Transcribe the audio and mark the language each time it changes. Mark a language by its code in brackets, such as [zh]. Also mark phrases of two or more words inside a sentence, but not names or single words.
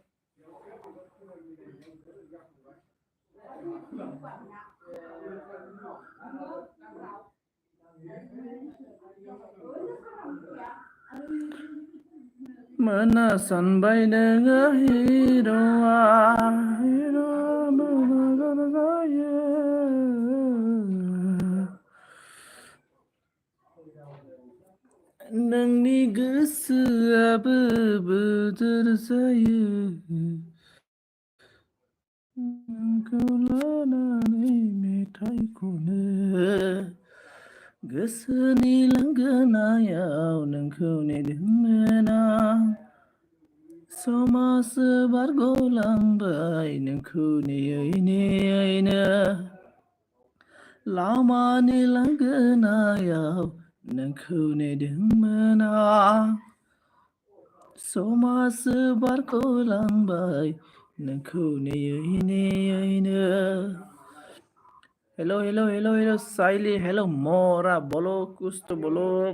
[brx] mana sanbai nanga hiroa hiro managaya nangni gosoआबो बोथोर जायो नोंखौ लानानै मेथाइ खनो गोसोनि लांगोनायाव नोंखौ नेदोंमोन आं समासो बारग'लांबाय नोंखौ नेयै नेयैनो लामानि लांगोनायाव नोंखौ नेदोंमोन आं समासो बारग'लांबाय नोंखौ नेयै नेयैनो। [hi] हेलो हेलो हेलो हेलो साइली, हेलो मोरा, बोलो कुछ तो बोलो।